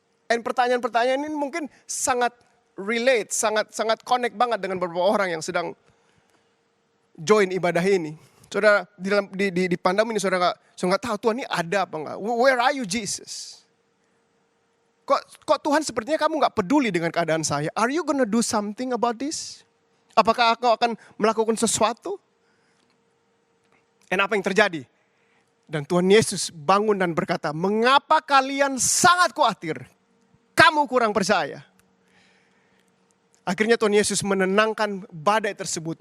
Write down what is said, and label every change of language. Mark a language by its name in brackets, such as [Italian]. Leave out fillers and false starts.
[Indonesian] Dan pertanyaan-pertanyaan ini mungkin sangat relate, sangat connect banget dengan beberapa orang yang sedang join ibadah ini. Saudara di pandemi ini saudara nggak tahu Tuhan ini ada apa enggak? [English] Where are you Jesus? [Indonesian] Kok Tuhan sepertinya kamu nggak peduli dengan keadaan saya? [English] Are you gonna do something about this? [Indonesian] Apakah kau akan melakukan sesuatu? Dan apa yang terjadi? Dan Tuhan Yesus bangun dan berkata, mengapa kalian sangat khawatir? Kamu kurang percaya. Akhirnya Tuhan Yesus menenangkan badai tersebut.